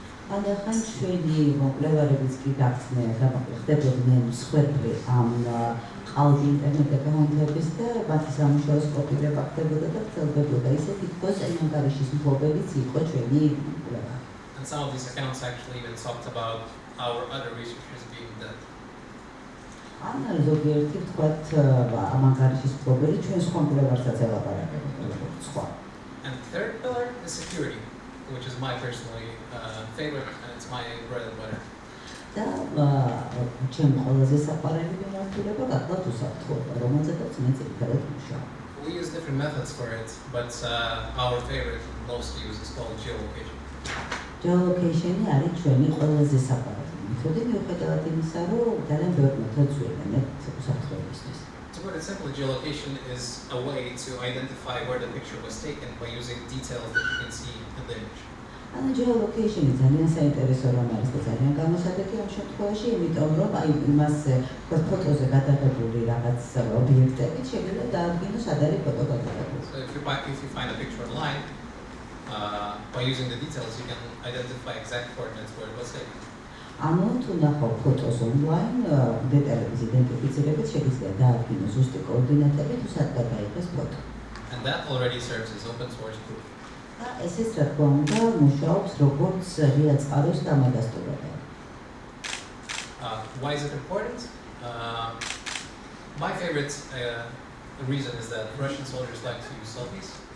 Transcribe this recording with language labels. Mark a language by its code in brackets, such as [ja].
[ka] Ანდახან ჩვენი მკვლევარებიც კი გახდებოდნენ მსხვერპლი ამ ყალბი ინტერნეტ აკაუნტების და მათი სამუშაოს კოპირება ხდებოდა და ვრცელდებოდა ისე თითქოს ანგარიშის მფლობელიც იყო ჩვენი მკვლევარი. [en] And some of these accounts actually even talked about our other researchers being dead. [ka] ან ზოგიერთი თქვათ ამ ანგარიშის მფლობელი ჩვენ სხვა მკვლევარსაც ელაპარაკებდა როგორც სხვა. [en] And the third pillar is security, which is my personally favorite, and it's my bread and butter. [ka] და ჩემ ყველაზე საყვარელი მიმართულება გახლავთ უსაფრთხოება, რომელზედაც მე ძირითადად ვმუშაობ. [en] We use different methods for it, but our favorite and most used is called geolocation. [ka] Geolocation არის ჩვენი ყველაზე საყვარელი მეთოდი მიუხედავად იმისა, რომ ძალიან ბევრ მეთოდს ვიყენებთ უსაფრთხოებისთვის. [en] To put it simply, geolocation is a way to identify where the picture was taken by using details that you can see in the image. [ka] ანუ geolocation-ი ძალიან საინტერესო რამ არის და ძალიან გამოსადეგი ამ შემთხვევაში, იმიტომ რომ აი იმას ფოტოზე გადაღებული რაღაც ობიექტები შეიძლება დაადგინოს სად არის ფოტო გადაღებული. [en] So if you find a picture online, by using the details, you can identify exact coordinates where it was taken. [ka] ანუ თუ ნახავ ფოტოს online, დეტალების იდენტიფიცირებით შეიძლება დაადგინოს ზუსტი კოორდინატები თუ სად გადაიღეს ფოტო. [en] And that already serves as open source proof. [ka] და ესეც რა თქმა უნდა მუშაობს როგორც ღია წყაროს დამადასტურებელი. [en] Why is it important? My favorite reason is that Russian soldiers like to use selfies.